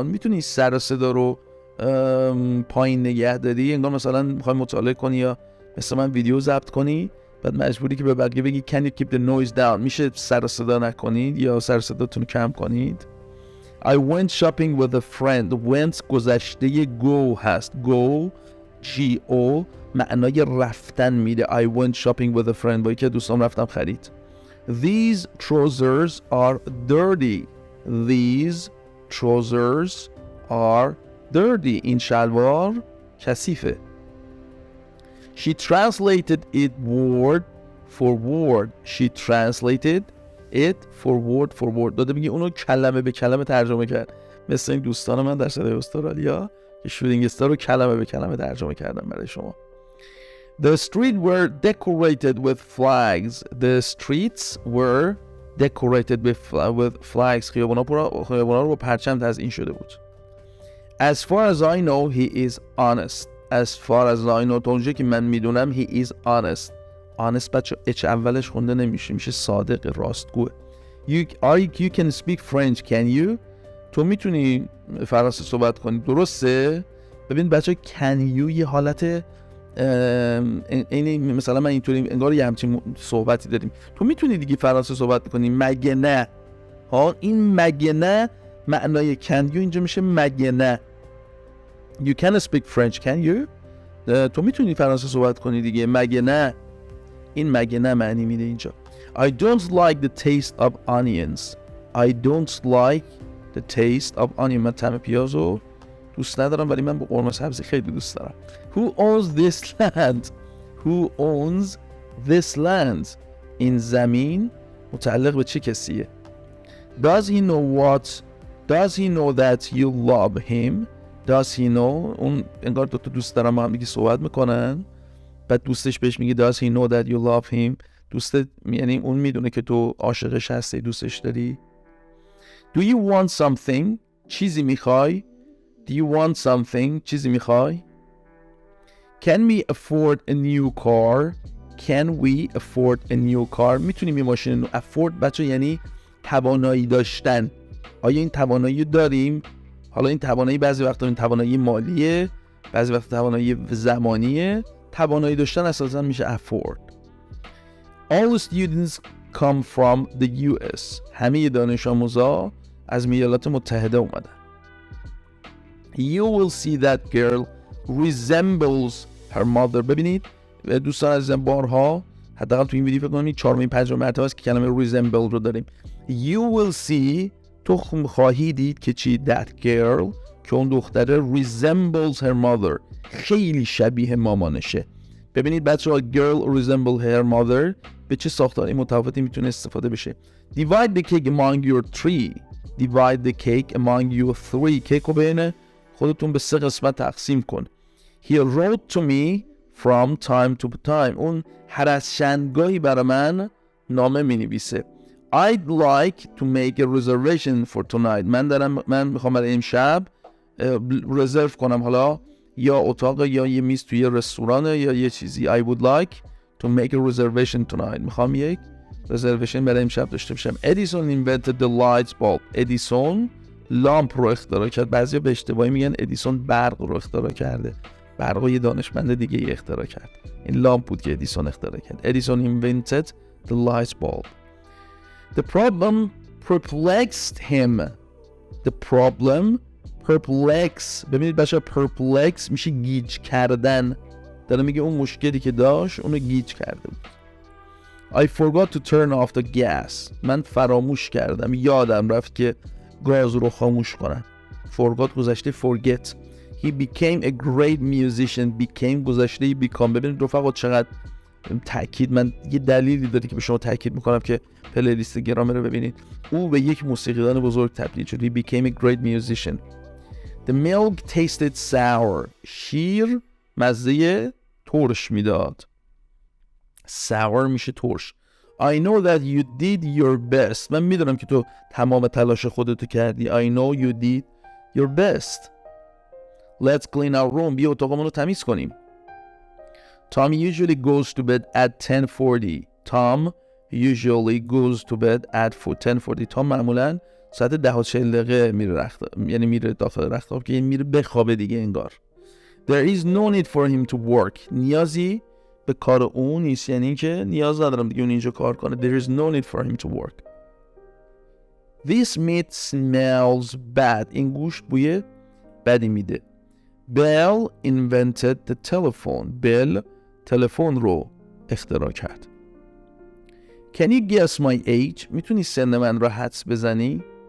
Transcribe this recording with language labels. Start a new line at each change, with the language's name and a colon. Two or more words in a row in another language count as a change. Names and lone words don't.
Persian: میتونی سر و صدا رو پایین نگه داری؟ انگار مثلا میخوای مطالعه کنی یا مثلا من ویدیو ضبط کنی بعد مجبوری که به بقیه بگی
English: can you keep the noise down.
Persian: میشه سر صدا نکنید یا سر صداتون کم کنید.
English: I went shopping with a friend.
Persian: went گذشته go هست.
English: go G-O
Persian: معنای رفتن میده.
English: I went shopping with a friend.
Persian: با یکی دوستام رفتم خرید.
English: These trousers are dirty. These trousers are dirty.
Persian: این شلوار کثیفه.
English: She translated it word for word. She translated it for word.
Persian: داده میگه اونو کلمه به کلمه ترجمه کرد. مثل این دوستان من در صدای استرالیا که
English: shooting star
Persian: رو کلمه به کلمه ترجمه کردم برای شما.
English: The streets were decorated with flags. The streets were decorated with flags.
Persian: خیابونا رو با پرچم تزیین شده بود.
English: As far as I know he is honest. As far as I know
Persian: تا اونجایی که من میدونم
English: he is honest.
Persian: honest بچه اچ اولش خونده نمیشه، میشه صادق، راستگوه.
English: You can speak French can you؟
Persian: تو میتونی فرانسه صحبت کنی درسته؟ ببین بچه
English: can you
Persian: یه حالت این مثلا من اینطوری انگار یه همچین صحبتی داریم. تو میتونی دیگه فرانسه صحبت کنی مگه نه؟ ها این مگه نه معنای
English: can you
Persian: اینجا میشه مگه نه.
English: You can speak French can you؟
Persian: تو میتونی فرانسه صحبت کنی دیگه مگه نه. این مگه نه معنی میده اینجا.
English: I don't like the taste of onions. I don't like the taste of onion.
Persian: من طعم پیازو دوست ندارم ولی من با قرمه سبزی خیلی دوست دارم.
English: Who owns this land? Who owns this land?
Persian: این زمین متعلق به چه کسیه؟
English: Does he know that you love him? Does he know؟
Persian: اون انگار دوتا دوست دارم با هم دیگه صحبت میکنن. بعد دوستش بهش میگه
English: Does he know that you love him؟
Persian: دوست یعنی اون میدونه که تو عاشقش هستی، دوستش داری.
English: Do you want something؟
Persian: چیزی میخوای؟
English: Do you want something؟
Persian: چیزی میخوای؟
English: Can we afford a new car؟ Can we afford a new car؟
Persian: میتونیم یه ماشین afford بچه یعنی توانایی داشتن. آیا این توانایی داریم؟ حالا این توانایی بعضی وقتا این توانایی مالیه، بعضی وقتا توانایی زمانیه. توانایی داشتن اساسا میشه afford.
English: All students come from the US.
Persian: همه دانش آموزا از ایالات متحده اومدن.
English: You will see that girl resembles her mother.
Persian: ببینید دوستان عزیزم بارها حداقل تو این ویدیو فکر کنید 4-5 مرتبه است که کلمه resemble رو داریم.
English: You will see
Persian: تو خواهی دید که چی
English: that girl
Persian: که اون دختره
English: resembles her mother
Persian: خیلی شبیه مامانشه. ببینید بچه‌ها
English: girl resemble her mother
Persian: به چه ساختاری متفاوتی میتونه استفاده بشه.
English: Divide the cake among your three. Divide the cake among your three.
Persian: کیک رو بین خودتون به 3 قسمت تقسیم کن.
English: He wrote to me from time to time.
Persian: اون هر از چندگاهی برای من نامه می نویسه.
English: I'd like to make a reservation for tonight.
Persian: من میخوام برای امشب رزرو کنم، حالا یا اتاق یا یه میز توی رستوران یا یه چیزی.
English: I would like to make a reservation tonight.
Persian: میخوام یک رزرویشن برای امشب داشته باشم.
English: Edison invented the light bulb.
Persian: ادیسون لامپ رو اختراع کرد. بعضیا به اشتباهی میگن ادیسون برق رو اختراع کرده. برق رو یه دانشمند دیگه ای اختراع کرد. این لامپ بود که ادیسون اختراع کرد.
English: Edison invented the light bulb. The problem perplexed him. The problem perplex.
Persian: ببینید بچه perplex میشه گیج کردن. داره میگه اون مشکلی که داشت اونو گیج کرده بود.
English: I forgot to turn off the gas.
Persian: من فراموش کردم، یادم رفت که گاز رو خاموش کنم.
English: forgot گذشته forget. He became a great musician. became گذشته become.
Persian: ببینید رفقا چقدر تأکید، من یه دلیلی داره که به شما تأکید میکنم که پلیلیست گرامر رو ببینید. او به یک موسیقیدان بزرگ تبدیل شد.
English: He became a great musician. The milk tasted sour.
Persian: شیر مزه ترش میداد. sour میشه ترش.
English: I know that you did your best.
Persian: من میدونم که تو تمام تلاش خودتو کردی.
English: I know you did your best. Let's clean our room.
Persian: بیا اتاقمون رو تمیز کنیم.
English: Tom usually goes to bed at 10:40. Tom usually goes to bed at 10:40.
Persian: Tom معمولا ساعت 10:40 میره رختخواب، یعنی میره داخل رختخواب که میره بخوابه دیگه انگار.
English: There is no need for him to work.
Persian: نیازی به کار اون نیست، یعنی که نیاز ندارم دیگه اون اینجا کار کنه.
English: There is no need for him to work. This meat smells bad.
Persian: این گوشت بوی بدی میده.
English: Bell invented the telephone.
Persian: Bell تلفن رو اختراع کرد.
English: Can you guess my age?
Persian: میتونی سن من رو حدس بزنی؟